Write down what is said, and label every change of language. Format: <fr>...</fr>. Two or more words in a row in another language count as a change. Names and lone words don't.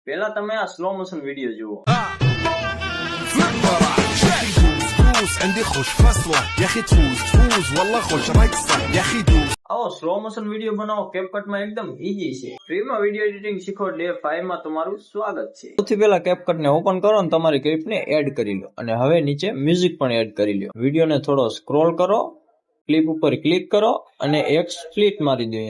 <gu>પહેલા તમે આ</gu> <en>slow motion video</en> <gu>જુઓ.</gu> <ar>عندي خوش فصلة يا اخي تفوز والله خوش رقصة يا اخي دوس</ar> <gu>આવો</gu> <en>slow motion video</en> <gu>બનાવો કેપકટમાં એકદમ ઈઝી છે. ફ્રીમાં</gu> <en>video editing</en> <gu>શીખો ડે 5 માં તમારું સ્વાગત છે. સૌથી પહેલા કેપકટને ઓપન કરો અને તમારી ક્લિપને એડ કરી લો અને હવે નીચે મ્યુઝિક પણ એડ કરી લો. વિડીયોને થોડો સ્ક્રોલ કરો, ક્લિપ ઉપર ક્લિક કરો અને એક સ્પ્લિટ મારી દો.</gu>